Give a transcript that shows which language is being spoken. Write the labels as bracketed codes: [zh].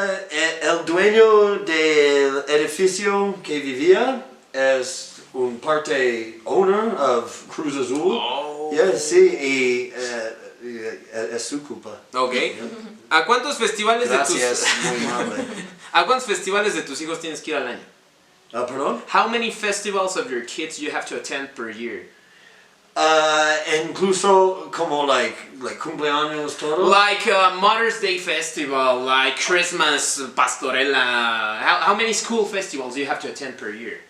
[es] El dueño del edificio que vivía es un parte [en] owner of [es] Cruz Azul. [en] Oh. Yeah, [es] sí, y es su culpa. Ok. ¿A cuántos festivales Gracias, muy amable. ¿A cuántos festivales de tus hijos tienes que ir al año? ¿Perdón? [en] How many festivals of your kids you have to attend per year? [es] Incluso como like cumpleaños todo. [en] Like Mother's Day Festival, like Christmas Pastorela. How many school festivals do you have to attend per year?